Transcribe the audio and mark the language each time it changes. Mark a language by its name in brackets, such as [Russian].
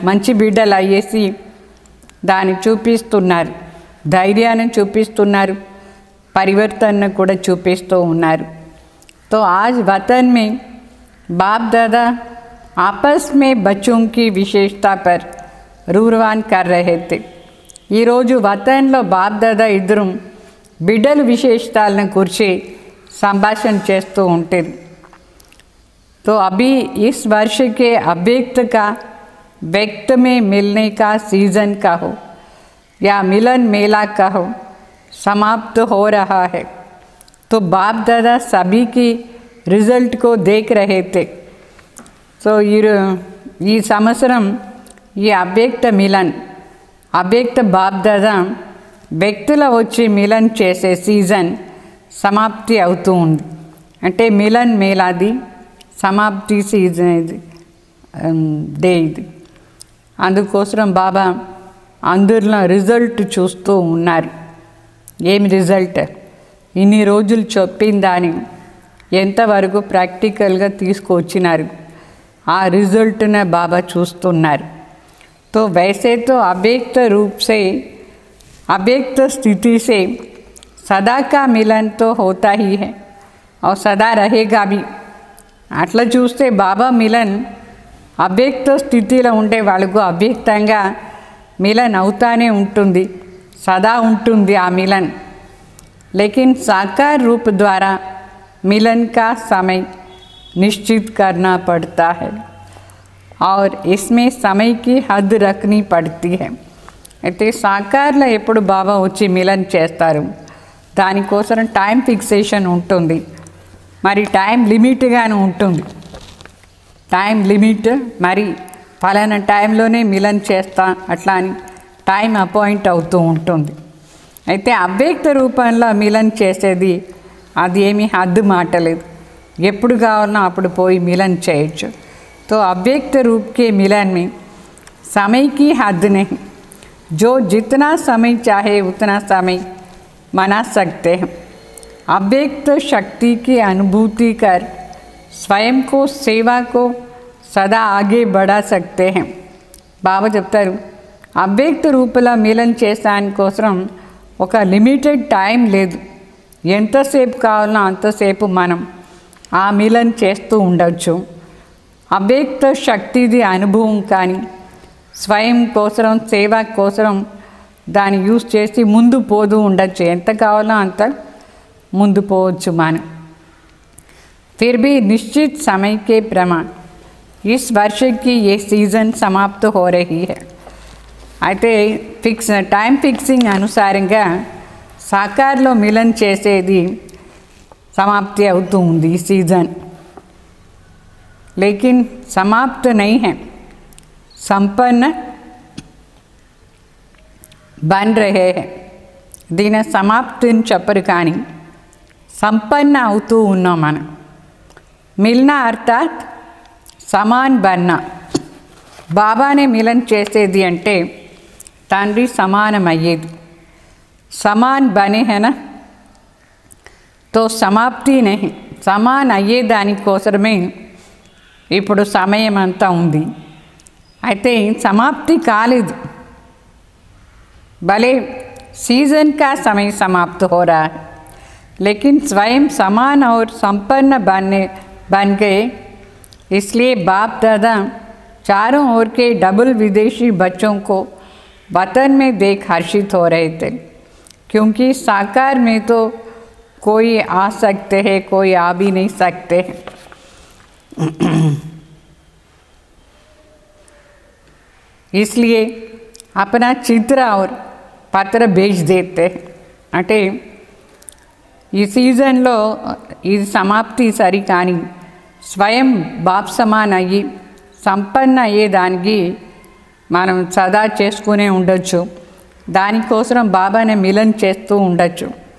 [Telugu] మంచి బిడ్డలు అయ్యేసి దాన్ని చూపిస్తున్నారు, ధైర్యాన్ని చూపిస్తున్నారు, పరివర్తన కూడా చూపిస్తూ ఉన్నారు. [Hindi] तो आज वतन में बाप दादा आपस में बच्चों की विशेषता पर रूरवान कर रहे थे. [Telugu] ఈ రోజు వతన్లో బాప్ దాదా ఇద్దరు బిడ్డల విశేషతాలను గురించి సంభాషణ చేస్తూ ఉంటారు. [Hindi] तो अभी इस वर्ष के अव्यक्त का व्यक्त में मिलने का सीजन का हो या मिलन मेला का हो समाप्त हो रहा है. तो बाप दादा सभी की रिजल्ट को देख रहे थे. [Telugu] సో ఈ సంవత్సరం ఈ అవ్యక్త మిలన్, అవ్యక్త బాప్ దాదా వ్యక్తుల వచ్చి మిలన్ చేసే సీజన్ సమాప్తి అవుతూ ఉంది. అంటే మిలన్ మేలాది సమాప్తి సీజన్ ఇది, డే ఇది. అందుకోసం బాబా అందరిలో రిజల్ట్ చూస్తూ ఉన్నారు. ఏమి రిజల్ట్, ఇన్ని రోజులు చెప్పిన దాన్ని ఎంతవరకు ప్రాక్టికల్గా తీసుకొచ్చినారు, ఆ రిజల్ట్నే బాబా చూస్తున్నారు. [Hindi] तो वैसे तो अव्यक्त रूप से अव्यक्त स्थिति से सदा का मिलन तो होता ही है और सदा रहेगा भी. [Telugu] అట్లా చూస్తే బాబా మిలన్ అవ్యక్త స్థితిలో ఉండే వాళ్ళకు అవ్యక్తంగా మిలన్ అవుతానే ఉంటుంది, సదా ఉంటుంది ఆ మిలన్. [Hindi] लेकिन साकार रूप द्वारा मिलन का समय निश्चित करना पड़ता है और इसमें समय की हद रखनी पड़ती है. [Telugu] అయితే సాకార్లో ఎప్పుడు బాబా వచ్చి మిలన్ చేస్తారు, దానికోసం టైం ఫిక్సేషన్ ఉంటుంది, మరి టైం లిమిట్గానే ఉంటుంది. టైం లిమిట్, మరి ఫలానా టైంలోనే మిలన్ చేస్తా అట్లా అని టైం అపాయింట్ అవుతూ ఉంటుంది. అయితే అవ్యక్త రూపంలో మిలన్ చేసేది అది ఏమీ హద్దు మాటలేదు, ఎప్పుడు కావాలన్నా అప్పుడు పోయి మిలన్ చేయొచ్చు. [Hindi] तो अव्यक्त रूप के मिलन में समय की हद नहीं, जो जितना समय चाहे उतना समय मना सकते हैं. अव्यक्त शक्ति की अनुभूति कर स्वयं को सेवा को सदा आगे बढ़ा सकते हैं. [Telugu] బాబా చెప్తారు, అవ్యక్త రూపంలో మిలన్ చేసాని కోసం ఒక లిమిటెడ్ టైం లేదు, ఎంతసేపు కావాలన్నా అంతసేపు మనం ఆ మిలన్ చేస్తూ ఉండవచ్చు. అవ్యక్త శక్తిది అనుభవం కానీ స్వయం కోసం సేవ కోసం దాన్ని యూజ్ చేసి ముందు పోతూ ఉండొచ్చు, ఎంత కావాలో అంత ముందు పోవచ్చు మనం. [Hindi] फिर भी निश्चित समय के प्रमाण इस वर्ष की ये सीज़न समाप्त हो रही है. [Telugu] అయితే టైం ఫిక్సింగ్ అనుసారంగా సాకార్లో మిలన్ చేసేది సమాప్తి అవుతూ ఉంది ఈ సీజన్. [Hindi] लेकिन समाप्त नहीं है, संपन्न बन रहे हैं. [Telugu] దీని సమాప్తిని చెప్పరు కానీ సంపన్న అవుతూ ఉన్నాం మనం. [Hindi] మిల్నా అర్థాత్ సమాన్ బన్నా, [Telugu] బాబానే మిలన్ చేసేది అంటే తండ్రి సమానం అయ్యేది. [Hindi] సమాన్ బనే హేనా, తో సమాప్తి నహి, [Telugu] సమాన్ అయ్యే దానికోసమే ఇప్పుడు సమయం అంతా ఉంది. అయితే సమాప్తి కాలేదు, భలే [Hindi] सीजन का समय समाप्त हो रहा है, लेकिन स्वयं समान और संपन्न बन गए. इसलिए बाप दादा चारों ओर के डबल विदेशी बच्चों को वतन में देख हर्षित हो रहे थे, क्योंकि साकार में तो कोई आ सकते हैं, कोई आ भी नहीं सकते. इसलिए अपना चित्र और పత్ర भेज देते. [Telugu] అంటే ఈ సీజన్లో ఇది సమాప్తి సరి, కానీ స్వయం బాప్ సమాన్ అయ్యి సంపన్న అయ్యేదానికి మనం సదా చేసుకునే ఉండొచ్చు, దానికోసం బాబానే మిలన్ చేస్తూ ఉండొచ్చు.